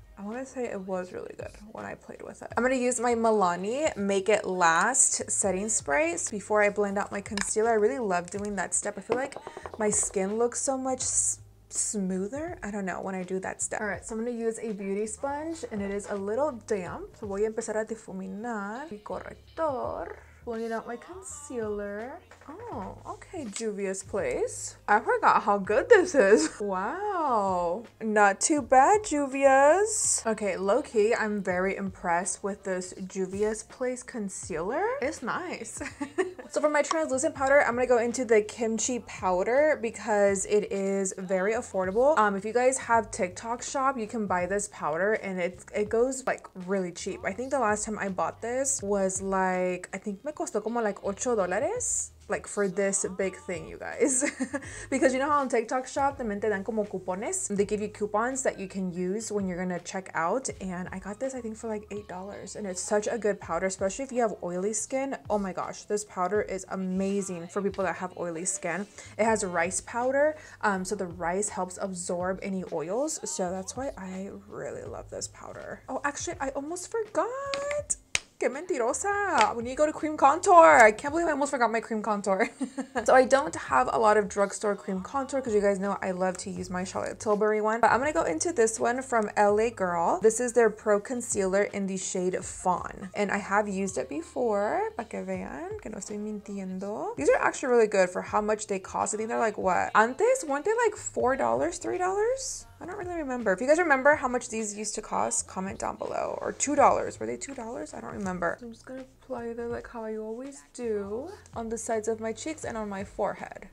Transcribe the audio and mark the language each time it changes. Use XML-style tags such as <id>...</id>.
<en>I want to say it was really good when I played with it. I'm going to use my Milani Make It Last setting spray before I blend out my concealer. I really love doing that step. I feel like my skin looks so much smoother. I don't know when I do that step. All right, so I'm going to use a beauty sponge and it is a little damp.</en> <es>So voy a empezar a difuminar mi corrector.</es> <en>Blending out my concealer. Oh, okay, Juvia's Place. I forgot how good this is. Wow. Not too bad, Juvia's. Okay, low-key, I'm very impressed with this Juvia's Place concealer. It's nice. So for my translucent powder, I'm going to go into the kimchi powder because it is very affordable. If you guys have TikTok shop, you can buy this powder and it goes like really cheap. I think the last time I bought this was like, I think</en> <es>me costó como</es> <en>like $8. Like for this big thing, you guys. Because you know how on TikTok shop,</en> <es>también te dan como cupones.</es> <en>They give you coupons that you can use when you're gonna check out. And I got this, I think, for like $8. And it's such a good powder, especially if you have oily skin. Oh my gosh, this powder is amazing for people that have oily skin. It has rice powder, so the rice helps absorb any oils. So that's why I really love this powder. Oh, actually, I almost forgot.</en> <es>Que mentirosa.</es> <en>We need to go to cream contour. I can't believe I almost forgot my cream contour. So I don't have a lot of drugstore cream contour because you guys know I love to use my Charlotte Tilbury one. But I'm going to go into this one from LA Girl. This is their Pro Concealer in the shade Fawn. And I have used it before.</en> <es>Pa que vean que no estoy mintiendo.</es> <en>These are actually really good for how much they cost. I think they're like, what?</en> <es>Antes,</es> <en>weren't they like $4, $3? I don't really remember. If you guys remember how much these used to cost, comment down below. Or $2. Were they $2? I don't remember. I'm just gonna apply them like how I always do on the sides of my cheeks and on my forehead.</en>